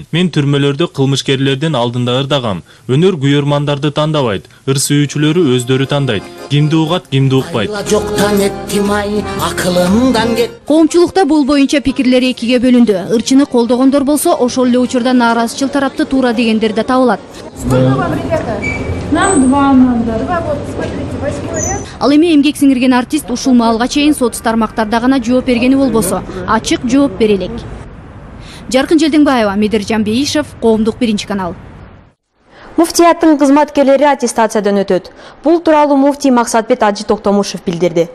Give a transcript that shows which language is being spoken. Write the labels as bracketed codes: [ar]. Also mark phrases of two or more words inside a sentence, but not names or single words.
[ky] Мен түрмөлөрдө кылмышкерлердин алдында ырдагам. Өнөр күйөрмандарды тандабайт, ыр сүйүүчүлөрү өздөрү тандайт. Кимди угат, кимди укпайт. Коомчулукта бул боюнча пикирлер экиге бөлүндү. Ырчыны колдогондор болсо, ошол эле учурда нааразычыл тарапты туура дегендер да табылат. [ru] Нам два надо. Вот, смотрите, 8 вариант. [ky] Ал эми эмгек сиңирген артист ушул маалга чейин сот тармактарда гана жооп бергени болбосо, ачык жооп бере элек. Жаркын Желдиңбаева, Медержан Бейишев, Коомдук биринчи канал. Муфтияттын кызматкерлери аттестациядан өтөт. Бул тууралуу муфтий Максатбек Ажы Токтомушев билдирди.